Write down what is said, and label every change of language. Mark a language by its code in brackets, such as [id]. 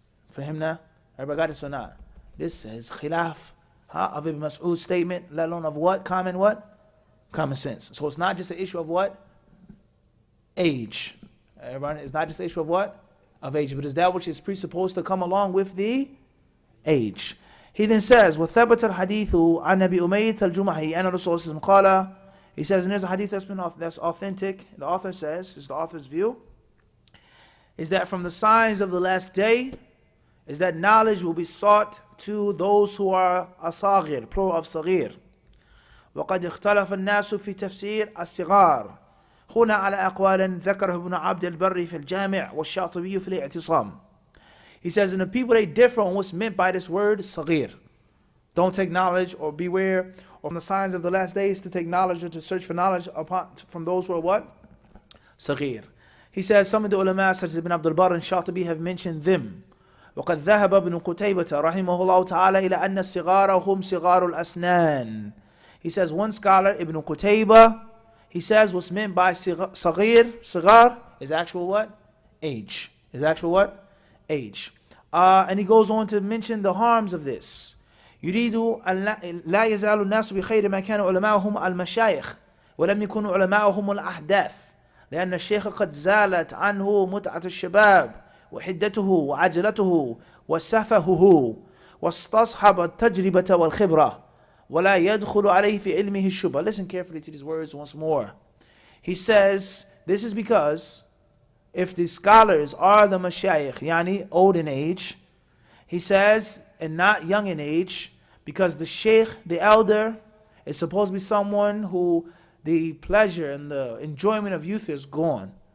[en] For him now? Everybody got this or not? This is khilaf of Ibn Mas'ud's statement, let alone of what? Common sense. So it's not just an issue of what? Age. Everybody, it's not just an issue of what? Of age, but is that which is presupposed to come along with the age. He then says, [ar] وَثَبَتَ الْحَدِيثُ عَنْ نَبِي أُمَيْتَ الْجُمَحِي أَنَّ رَسُولَ قَالَ. [en] He says, and there's a hadith that's authentic. The author says, is the author's view, is that from the signs of the last day, is that knowledge will be sought to those who are asagir, plural of sagir. [ar] وقد اختلف الناس في تفسير الصغار هنا على أقوال ذكره ابن عبد البر في الجامع والشاطبي في الاعتصام. [en] He says, and the people, they differ on what's meant by this word, صغير. Don't take knowledge, or beware of the signs of the last days to take knowledge or to search for knowledge from those who are what? [ar] صغير. [en] He says, some of the ulama such as Ibn Abdul Barr and Shatibi have mentioned them. [ar] وقد ذهب ابن قتيبة رحمه الله تعالى إلى أن الصغار هم صغار الأسنان. [en] He says, one scholar, Ibn Qutayba, he says what's meant by صغير is actual what? Age. Is actual what? Age. And he goes on to mention the harms of this. [ar] يريد أن لا يزال الناس بخير ما كان علماؤهم المشايخ ولم يكونوا علماؤهم الأحداث لأن الشيخ قد زالت عنه متعة الشباب وحدته وعجلته وسفهه واستصحب التجربة والخبرة ولا يدخل عليه في علمه الشبهة. [en] Listen carefully to these words once more. He says, this is because if the scholars are the mashayikh, yani old in age, he says, and not young in age, because the sheikh, the elder, is supposed to be someone who the pleasure and the enjoyment of youth is gone.